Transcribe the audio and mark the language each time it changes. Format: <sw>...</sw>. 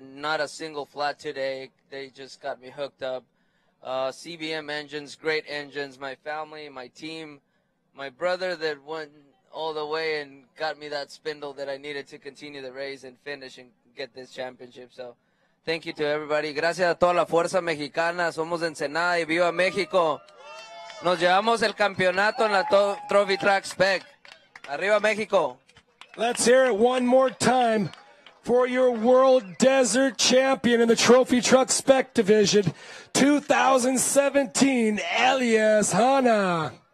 <en>Not a single flat today. They just got me hooked up. CBM engines, great engines. My family, my team, my brother that went all the way and got me that spindle that I needed to continue the race and finish and get this championship. So thank you to everybody.</en> <es>Gracias a toda la fuerza mexicana. Somos de Ensenada y viva México. Nos llevamos el campeonato en la Trophy Truck Spec. Arriba México.</es> <en>Let's hear it one more time for your World Desert Champion in the Trophy Truck Spec Division, 2017, Elias Hanna.</en>